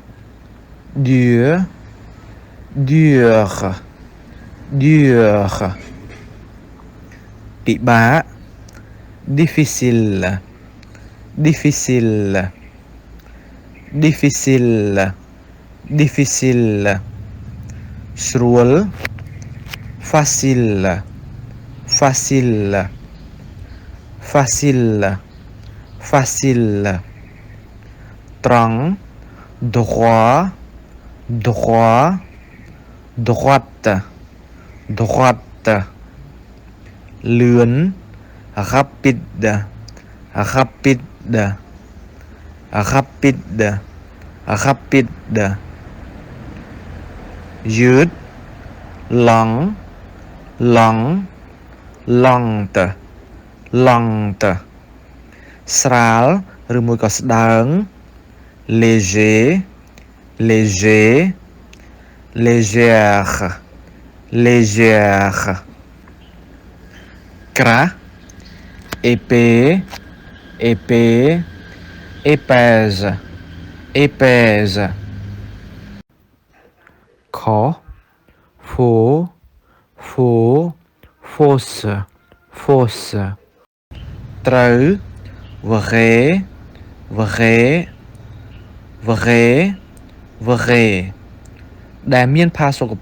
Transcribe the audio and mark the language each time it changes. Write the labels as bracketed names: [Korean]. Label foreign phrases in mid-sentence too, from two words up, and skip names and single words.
[Khmer] ពិបាក difficile ស្រួល facile [French] ត្រង់ droit droit droite droite លឿន rapide rapide rapide rapide យឺត long long lente lente [Khmer] ស្រាលឬមួយក៏ស្ដើង [French] léger léger légère légère ក្រាស់ épais épais épaise épaise ខ faux faux fausse fausse ត្រូវ vrai vrai vrai vrai [Khmer] ដែលមានផាសុក